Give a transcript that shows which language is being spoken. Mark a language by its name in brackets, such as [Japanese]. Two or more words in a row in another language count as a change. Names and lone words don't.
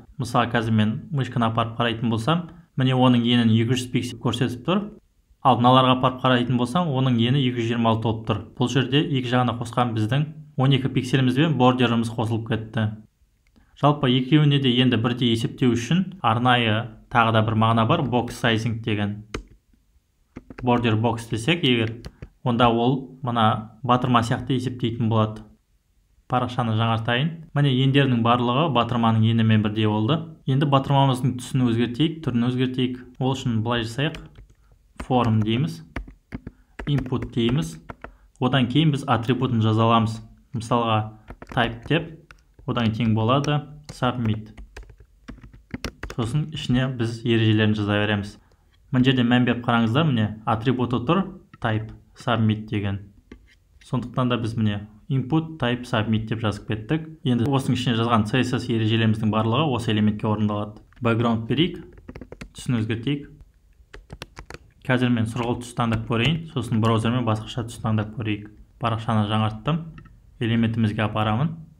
[Kazakh] Мысалы, қазір мен мышканы апарып қарайтын болсам, міне оның енін 200 пиксель көрсетіп тұр. Ал мыналарға апарып қарайтын болсам, оның ені 226 болып тұр. Бұл жерде екі жағына қосқан біздің 12 пикселіміз бен бордеріміз қосылып кетті. Жалпы екеуіне де енді бірдей есептеу үшін арнайы тағы да бір мағына бар, [English] box sizing деген. Border box [Kazakh] десек егер, онда ол мына батырма сияқты есептейтін болады. Парақшаны жаңартайын. Міне ендерінің барлығы батырманың енімен бірдей болды. Енді батырмамыздың түсін өзгертейік, түрін өзгертейік. Ол үшін былай жасайық. Form дейміз. Input дейміз. Одан кейін біз атрибутын жазаламыз. Мысалға type деп, одан тең болады submit. Сосын ішіне біз ережелерін жаза береміз. Мына жерде мән беріп қараңыздар, міне атрибуты тұр [English] type submit [Kazakh] деген. Сондықтан да біз міне [English] input type submit [Kazakh] деп жазып кеттік. Енді осының ішіне жазған CSS ережелеріміздің барлығы осы элементке орындалады. Background берейік, түсін өзгертейік. Қазір мен сұрғылт түс таңдап көрейін, сосын браузермен басқаша түс таңдап көрейік. Парақшаны жаңарттым. Элементімізге апарамын.